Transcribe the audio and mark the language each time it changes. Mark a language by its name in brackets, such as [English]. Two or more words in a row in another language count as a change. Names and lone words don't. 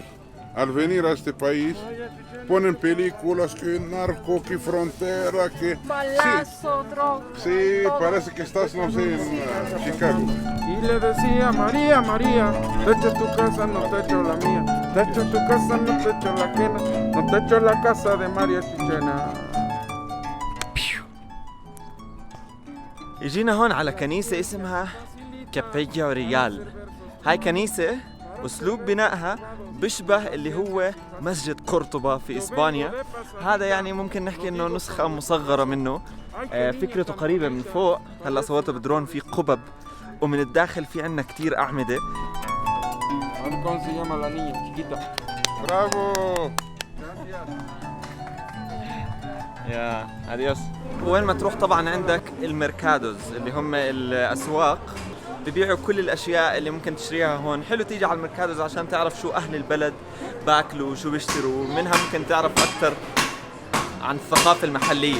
[Spanish] Al venir a este país, ponen películas que narco, que frontera, que... Balazo, droga. Sí, parece que estás, no sé, en Chicago. Y le decía, María, María, te echo tu casa, no te echo la mía. Te echo tu casa, no te echo la quena. No te echo la casa de María Chichena. [Arabic] اجينا هون على كنيسة اسمها كابيا ريال. هاي كنيسة أسلوب بنائها بيشبه اللي هو مسجد قرطبة في إسبانيا. هذا يعني ممكن نحكي إنه نسخة مصغرة منه. فكرته قريبة من فوق. هلا صورته بدرون في قبب ومن الداخل في عنا كتير أعمدة. [Spanish] ¿Cómo se llama la niña, chiquita? [Arabic] برافو. يا اديوس. وين ما تروح طبعا عندك الميركادوز اللي هم الاسواق ببيعوا كل الاشياء اللي ممكن تشتريها هون. حلو تيجي على الميركادوز عشان تعرف شو اهل البلد باكلوا وشو بيشتروا، منها ممكن تعرف اكثر عن الثقافه المحليه.